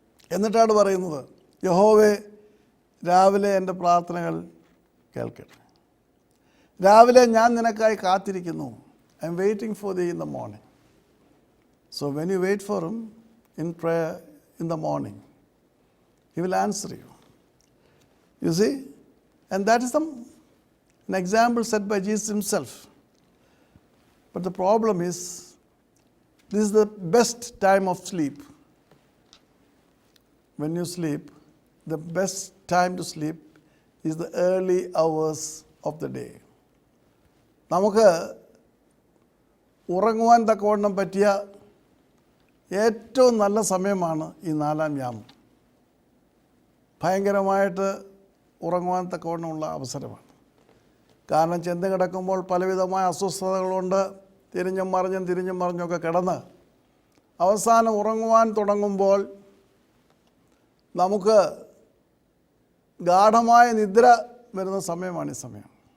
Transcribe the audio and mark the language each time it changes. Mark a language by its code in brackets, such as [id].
[ml] എന്നിട്ടാണ് പറയുന്നത്, യഹോവേ രാവിലെ എൻ്റെ പ്രാർത്ഥനകൾ കേൾക്കട്ടെ. രാവിലെ ഞാൻ നിനക്കായി കാത്തിരിക്കുന്നു. [en] I am waiting for the in the morning. So when you wait for him in prayer in the morning, he will answer you. You see, and that is an example set by Jesus himself. But the problem is, this is the best time of sleep. When you sleep, the best time to sleep is the early hours of the day. [ml] നമുക്ക് ഉറങ്ങുവാൻ തക്കവണ്ണം പറ്റിയ ഏറ്റവും നല്ല സമയമാണ് ഈ 4-ാം യാമം. ഭയങ്കരമായിട്ട് ഉറങ്ങുവാൻ തക്കവണ്ണമുള്ള അവസരമാണ്. കാരണം ചെന്ന് കിടക്കുമ്പോൾ പലവിധമായ അസ്വസ്ഥതകളുണ്ട്. തിരിഞ്ഞും മറിഞ്ഞൊക്കെ കിടന്ന് അവസാനം ഉറങ്ങുവാൻ തുടങ്ങുമ്പോൾ നമുക്ക് ഗാഠമായ നിദ്ര വരുന്ന സമയമാണ് ഈ സമയം.